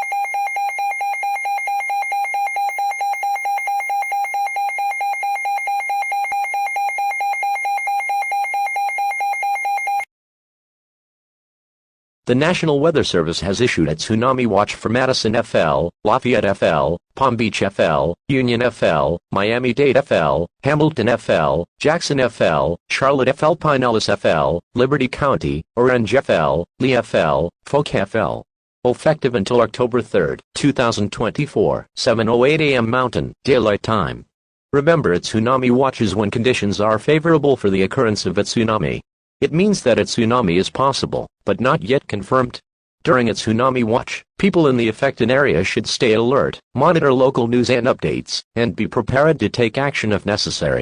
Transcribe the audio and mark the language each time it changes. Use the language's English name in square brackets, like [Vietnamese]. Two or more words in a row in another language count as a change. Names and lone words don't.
[English] The National Weather Service has issued a tsunami watch for Madison FL, Lafayette FL, Palm Beach FL, Union FL, Miami-Dade FL, Hamilton FL, Jackson FL, Charlotte FL, Pinellas FL, Liberty County, Orange FL, Lee FL, Folk FL. Effective until October 3, 2024, 7:08 a.m. Mountain Daylight Time. Remember, a tsunami watch is when conditions are favorable for the occurrence of a tsunami. It means that a tsunami is possible, but not yet confirmed. During a tsunami watch, people in the affected area should stay alert, monitor local news and updates, and be prepared to take action if necessary.